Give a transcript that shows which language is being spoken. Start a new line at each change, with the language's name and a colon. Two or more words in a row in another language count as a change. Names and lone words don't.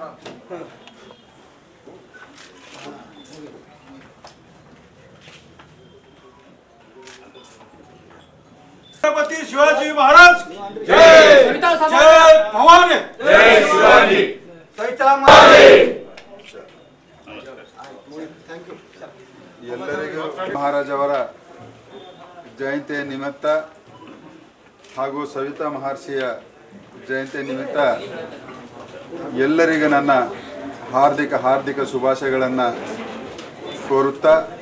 Marathi: छत्रपति शिवाजी महाराज जय. जय भवानी. जय शिवाजी. सविता
Kannada: ಎಲ್ಲರಿಗೂ ಮಹಾರಾಜವರ ಜಯಂತಿಯ ನಿಮಿತ್ತ ಹಾಗೂ ಸವಿತಾ ಮಹರ್ಷಿಯ ಜಯಂತಿಯ ನಿಮಿತ್ತ ಎಲ್ಲರಿಗೂ ನನ್ನ ಹಾರ್ದಿಕ ಶುಭಾಶಯಗಳನ್ನು ಕೋರುತ್ತಾ,